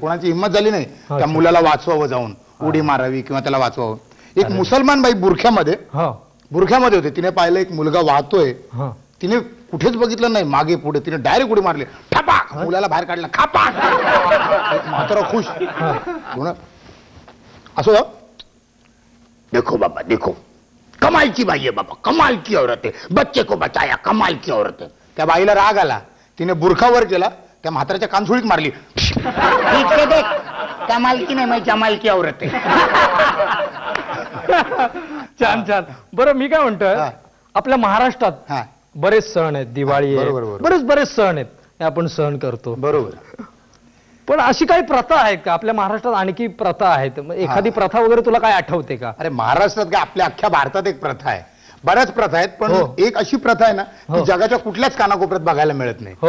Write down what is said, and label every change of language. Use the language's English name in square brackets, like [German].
[Marathi] कोणाची हिंमत झाली नाही त्या मुलाला वाचवावं, जाऊन उडी मारावी किंवा त्याला वाचवावं. एक मुसलमान बाई बुरख्यामध्ये होते. तिने पाहिलं एक मुलगा वाहतोय, तिने कुठेच बघितलं नाही मागे पुढे, तिने डायरेक्ट उडी मारली, ठपाक, मुलाला बाहेर काढला, खापाक. म्हातारा खुश. [Hindi] असो, देखो बाबा देखो, कमाल की बाई है बाबा, कमाल की औरत है, बच्चे को बचाया, कमाल की औरत है. [Marathi] त्या बाईला राग आला, तिने बुरखावर केला, त्या म्हाताऱ्याच्या कानसुळीत मारली. [Hindi] कमाल की नाही, मैं जमाल की औरत है. [Marathi] छान. बरं, मी काय म्हणतोय, आपल्या महाराष्ट्रात बरेच सण आहेत, दिवाळी आहे, बरेच सण आहेत, हे आपण सण करतो. बरोबर. पण अशी काही प्रथा आहेत का आपल्या महाराष्ट्रात, आणखी प्रथा आहेत, एखादी प्रथा वगैरे तुला काय आठवते का? अरे महाराष्ट्रात काय, आपल्या अख्ख्या भारतात एक प्रथा आहे, बऱ्याच प्रथा आहेत, पण एक अशी प्रथा आहे ना, ती जगाच्या कुठल्याच कानाकोपऱ्यात बघायला मिळत नाही.